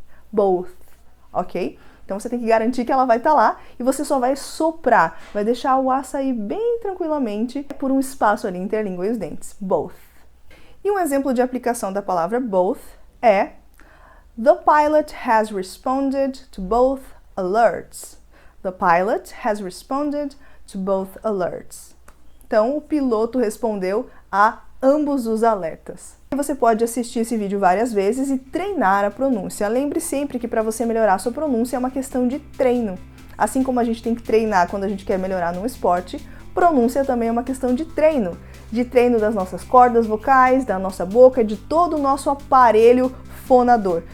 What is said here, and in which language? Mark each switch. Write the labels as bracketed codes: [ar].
[pt] Both. Ok? Então você tem que garantir que ela vai estar lá e você só vai soprar, vai deixar o ar sair bem tranquilamente por um espaço ali entre a língua e os dentes. Both. E um exemplo de aplicação da palavra both é [en] The pilot has responded to both alerts. The pilot has responded to both alerts. [pt] Então, o piloto respondeu a ambos os alertas. E você pode assistir esse vídeo várias vezes e treinar a pronúncia. Lembre sempre que para você melhorar a sua pronúncia é uma questão de treino. Assim como a gente tem que treinar quando a gente quer melhorar num esporte, pronúncia também é uma questão de treino das nossas cordas vocais, da nossa boca, de todo o nosso aparelho fonador.